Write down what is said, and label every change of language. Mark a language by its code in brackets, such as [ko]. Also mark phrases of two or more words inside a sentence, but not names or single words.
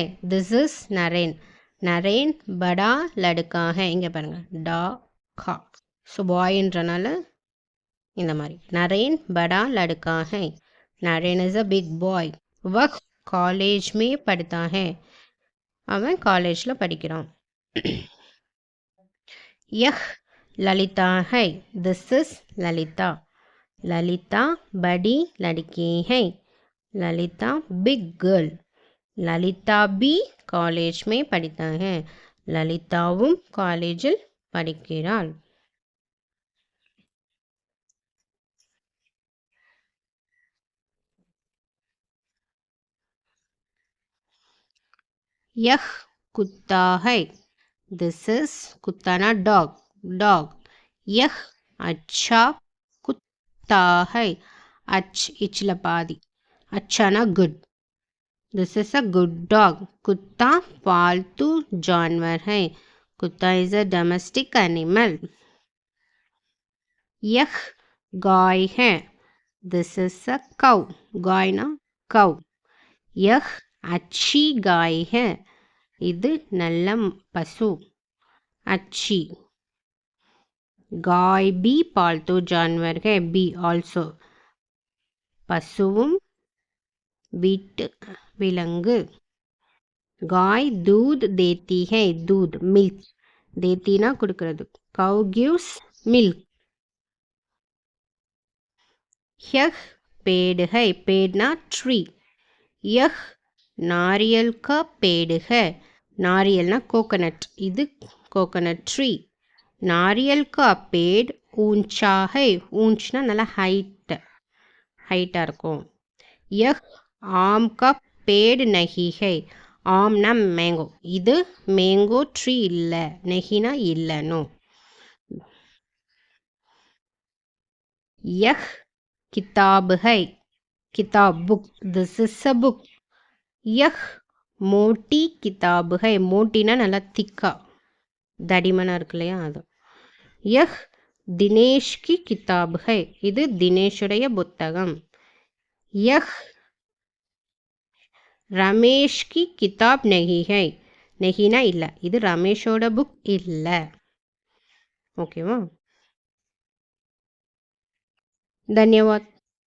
[en] this is [hi] நரேன். नरेन बड़ा लड़का है. [ta] இங்கே பாருங்க, டா கா. ஸோ பாய்ன்றனால இந்த மாதிரி. [hi] नरेन बड़ा लड़का है. [en] Naren is a big boy. [hi] वह कॉलेज में पढ़ता है. [ta] அவன் காலேஜில் படிக்கிறான். [hi] यह ललिता है. [en] this is [hi] ललिता. ललिता बड़ी लड़की है. [en] Lalita big girl. [hi] ललिता भी कॉलेज में पढ़ता है. [ta] ललिताவும் காலேஜில் படிக்கிறாள். [hi] यह कुत्ता है. [en] this is कुत्ता ना डॉग. डॉग. [hi] यह अच्छा कुत्ता है. अच्छ इचला पादी. अच्छा ना गुड. [en] this is a good dog. [hi] कुत्ता पालतू जानवर है. [en] kutta is a domestic animal. [hi] यह गाय है. [en] this is a cow. गाय ना काउ. [hi] यह अच्छी गाय है. [ta] இது நல்ல பசு, [hi] अच्छी. गाय भी पालतू जानवर है. [en] be also [ta] பசுவும் வீட்டு விலங்கு. [hi] गाय दूध देती है. दूध मिल्क. देतीனா [ta] கொடுக்கிறது. [en] cow gives milk. [hi] यह पेड़ है. पेड़ ना ट्री. यह नारियल का पेड़ है. नारियल ना कोकोनट. இது [en] coconut tree. [hi] नारियल का पेड़ ऊंचा है. [ta] ऊंचना நல்லா ஹைட்டாக இருக்கும். [hi] यह आम का पेड़ नहीं है. [ta] ஆம்னா மேங்கோ. இது [en] mango tree [ta] இல்லை. நெஹினா இல்லைனோ. [hi] यह किताब है. किताब बुक. [en] this is a book. [hi] यह मोटी किताब है. [ta] मोटीना நல்லா திக்கா தடிமனா இருக்கு இல்லையா, அது. [hi] यह दिनेश की किताब है. [ta] இது தினேஷுடைய புத்தகம். [hi] यह रमेश की किताब नहीं है. [ta] நெஹினா இல்லை. இது ரமேஷோட புக் இல்லை. ஓகேவா. [hi] धन्यवाद.